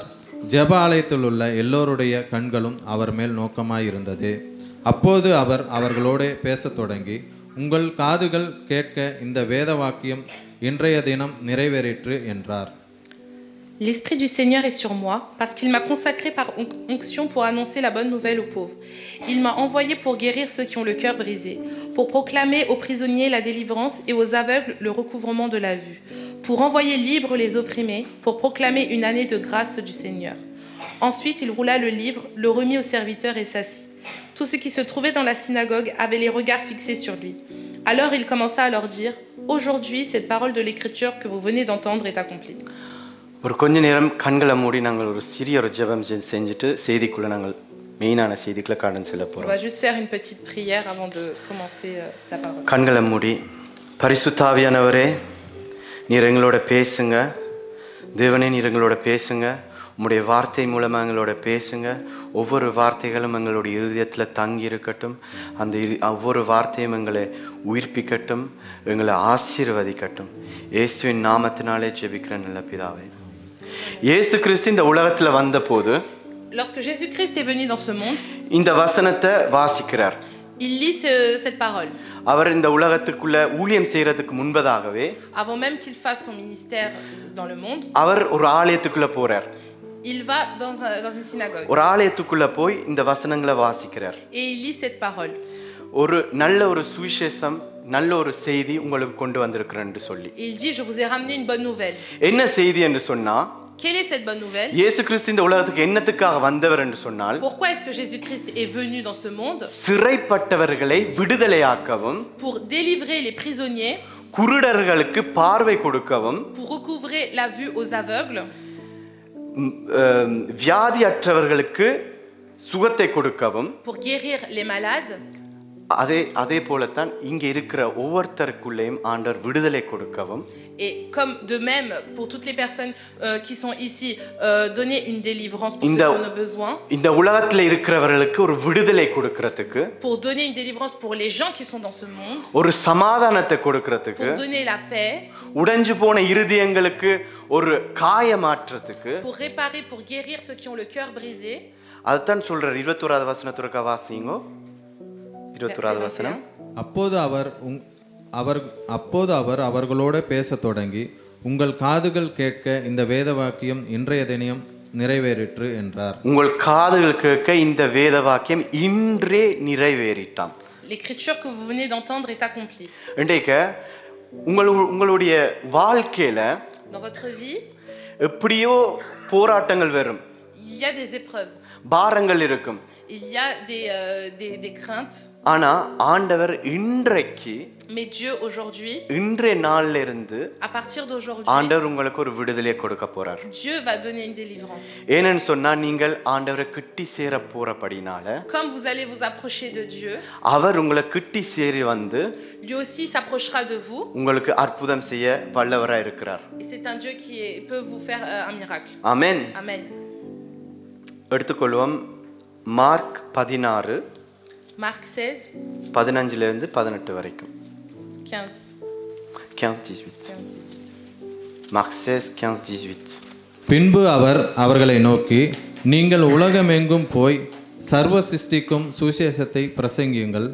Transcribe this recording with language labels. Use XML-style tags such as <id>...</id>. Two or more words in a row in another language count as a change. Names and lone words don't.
<ta>ஜெப ஆலயத்தில் உள்ள எல்லோருடைய கண்களும் அவர் மேல் நோக்கமாயிருந்தது. அப்போது அவர் அவர்களோடு பேசத் தொடங்கி, உங்கள் காதுகள் கேட்க இந்த வேத வாக்கியம் இன்றைய தினம் நிறைவேறிற்று என்றார்.</ta> <fr>L'Esprit du Seigneur est sur moi, parce qu'il m'a consacré par onction pour annoncer la bonne nouvelle aux pauvres. Il m'a envoyé pour guérir ceux qui ont le cœur brisé, pour proclamer aux prisonniers la délivrance et aux aveugles le recouvrement de la vue, pour envoyer libres les opprimés, pour proclamer une année de grâce du Seigneur. Ensuite, il roula le livre, le remit aux serviteurs et s'assit. Tous ceux qui se trouvaient dans la synagogue avaient les regards fixés sur lui. Alors il commença à leur dire, « Aujourd'hui, cette parole de l'Écriture que vous venez d'entendre est accomplie. »</fr> <ta>ஒரு கொஞ்ச நேரம் கண்களை மூடி நாங்கள் ஒரு சிறிய ஒரு ஜெபம் செஞ்சுட்டு செய்திக்குள்ள நாங்கள் மெயினான செய்திக்குள்ள கடந்து செல்ல</ta> <fr>On</fr> <ta>போறோம்.</ta> <fr>va juste faire une petite prière avant de commencer la parole.</fr> <ta>கண்களை மூடி பரிசுத்தாவியானவரே நீர் எங்களோட பேசுங்க. தேவனே நீர் எங்களோட பேசுங்க. உம்முடைய வார்த்தை மூலமாக எங்களோட பேசுங்க. ஒவ்வொரு வார்த்தைகளும் எங்களுடைய இருதயத்தில் தங்கி இருக்கட்டும். அந்த ஒவ்வொரு வார்த்தையும் எங்களை உயிர்ப்பிக்கட்டும், எங்களை ஆசீர்வதிக்கட்டும். இயேசுவின் நாமத்தினாலே ஜெபிக்கிறேன் நல்ல பிதாவே. இயேசு கிறிஸ்து இந்த உலகத்தில் வந்தபோது</ta> <fr>Lorsque Jésus-Christ est venu dans ce monde,</fr> <ta>இந்த வசனத்தை வாசிக்கிறார்.</ta> <fr>il lit cette parole.</fr> <ta>அவர் இந்த உலகத்துக்குள்ள ஊழியம் செய்யறதுக்கு முன்பதாகவே</ta> <fr>Avant même qu'il fasse son ministère dans le monde,</fr> <ta>அவர் ஒரு ஆலயத்துக்குள்ள போறார்.</ta> <fr>il va dans une synagogue</fr> <ta>ஒரு ஆலயத்துக்குள்ள போய் இந்த வசனங்களை வாசிக்கிறார்.</ta> <fr>et il lit cette parole.</fr> <ta>ஒரு நல்ல ஒரு சுவிசேஷம், நல்ல ஒரு செய்தி உங்களுக்கு கொண்டு வந்திருக்கிறேன்னு சொல்லி.</ta> <fr>Et il dit, je vous ai ramené une bonne nouvelle.</fr> <ta>என்ன செய்தி என்று சொன்னா,</ta> <fr>Quelle est cette bonne nouvelle?</fr> <ta>இயேசு கிறிஸ்து இந்த உலகத்துக்கு என்னத்துக்காக வந்தவர் என்று சொன்னால்,</ta> <fr>Pourquoi est-ce que Jésus-Christ est venu dans ce monde?</fr> <ta>சிறைப்பட்டவர்களை விடுதலையாக்கவும்,</ta> <fr>Pour délivrer les prisonniers,</fr> <ta>குருடர்களுக்கு பார்வை கொடுக்கவும்,</ta> <fr>pour recouvrer la vue aux aveugles,</fr> <ta>வியாதியற்றவர்களுக்கு சுகத்தை கொடுக்கவும்,</ta> <fr>pour guérir les malades.</fr> <ta>அதே போலத்தான் இங்க இருக்கிற ஒவ்வொருத்தருக்குள்ளேயும் ஆண்டவர் விடுதலை கொடுக்கவும்.</ta> <fr>Et comme de même pour toutes les personnes qui sont ici, donner une délivrance pour ceux qui en ont besoin.</fr> <ta>இந்த உலகத்துல இருக்கிறவர்களுக்கு ஒரு விடுதலை கொடுக்கிறதுக்கு,</ta> <fr>pour donner une délivrance pour les gens qui sont dans ce monde.</fr> <ta>ஒரு சமாதானத்தை கொடுக்கிறதுக்கு,</ta> <fr>pour donner la paix.</fr> <ta>உடைஞ்சு போன இருதயங்களுக்கு ஒரு காயமாற்றத்துக்கு,</ta> <fr>pour réparer, pour guérir ceux qui ont le cœur brisé.</fr> <ta>அதுதான் சொல்றார். 21வது வசனத்துக்கு வாசிங்கோ. 21வது வசனம். அப்போது அவர் அவர்களோடு பேசத் தொடங்கி, உங்கள் காதுகள் கேட்க இந்த வேத வாக்கியம் இன்றைய தினம் நிறைவேறிற்று என்றார். உங்கள் காதுகள் கேட்க இந்த வேத வாக்கியம் இன்றே நிறைவேறிட்டாம்.</ta> <fr>L'écriture que vous venez d'entendre est accomplie.</fr> <ta>இன்றைக்கு உங்களுடைய வாழ்க்கையில</ta> <fr>Dans votre vie,</fr> <ta>எப்படியோ போராட்டங்கள் வரும்.</ta> <fr>il y a des épreuves.</fr> <ta>பாரங்கள் இருக்கும்.</ta> <fr>Il y a des craintes.</fr> <ta>ஆனா ஆண்டவர் இன்றைக்கு,</ta> <fr>mais Dieu aujourd'hui,</fr> <ta>இன்றைய நாள்ல இருந்து</ta> <fr>à partir d'aujourd'hui,</fr> <ta>ஆண்டவர் உங்களுக்கு ஒரு விடுதலையை கொடுக்க போறார்.</ta> <fr>Dieu va donner une délivrance.</fr> <ta>ஏன்னு சொன்னா நீங்கள் ஆண்டவரை கிட்டி சேர போறபடினால,</ta> <fr>comme vous allez vous approcher de Dieu,</fr> <ta>அவர் உங்களை கிட்டி சேரி வந்து</ta> <fr>lui aussi s'approchera de vous.</fr> <ta>உங்களுக்கு அற்புதம் செய்ய வல்லவராய் இருக்கிறார்.</ta> <fr>Et c'est un Dieu qui peut vous faire un miracle.</fr> <ta>ஆமென்.</ta> <fr>Amen.</fr> <ta>எடுத்துக்கொள்வோம் மார்க் 16</ta> <fr>Marc 16</fr> <ta>15 இருந்து 18 வரைக்கும்.</ta> <fr>15-18. Marc 16 15-18.</fr> <ta>பின்பு அவர் அவர்களை நோக்கி, நீங்கள் உலகமெங்கும் போய் சர்வ சிருஷ்டிக்கும் சுவிசேஷத்தை பிரசங்கியுங்கள்.</ta>